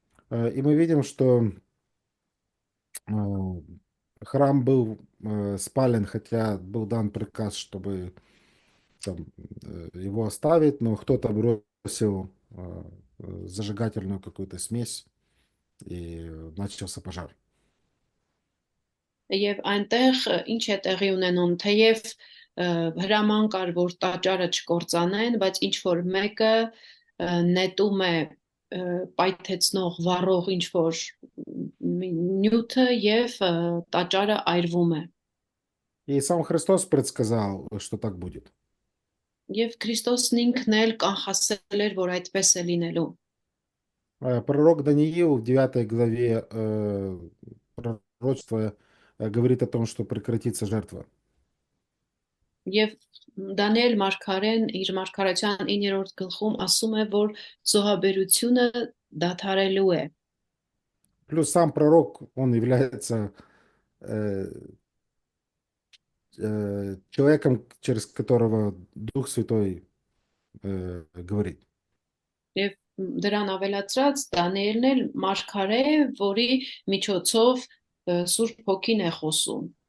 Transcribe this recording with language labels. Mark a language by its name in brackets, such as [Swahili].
[Russian] И мы видим, что храм был спален, хотя был дан приказ, чтобы там, его оставить, но кто-то бросил зажигательную какую-то смесь и начался пожар. [Armenian] եւ այնտեղ ինչ է տեղի ունենում, թեև հրաման կար, որ տաճարը չկործանեն, բայց ինչ որ մեկը նետում է պայթեցնող վառող ինչ որ նյութը եւ տաճարը այրվում է։ [Russian] И сам Христос предсказал, что так будет. [Armenian] Եվ Քրիստոսն ինքն էլ կանխասել էր, որ այդպես է լինելու։ [Russian] Пророк Даниил в 9 главе пророчества говорит о том, что прекратится жертва. [Armenian] Եվ Դանիել մարգարեն իր մարգարեության 9-րդ գլխում ասում է, որ զոհաբերությունը դադարելու է։ [Russian] Плюс сам пророк, он является э, человеком, через которого Дух Святой говорит. [Armenian] Եվ դրան ավելացրած Դանիելն էլ մարգարե է, որի միջոցով Սուրբ Հոգին է խոսում։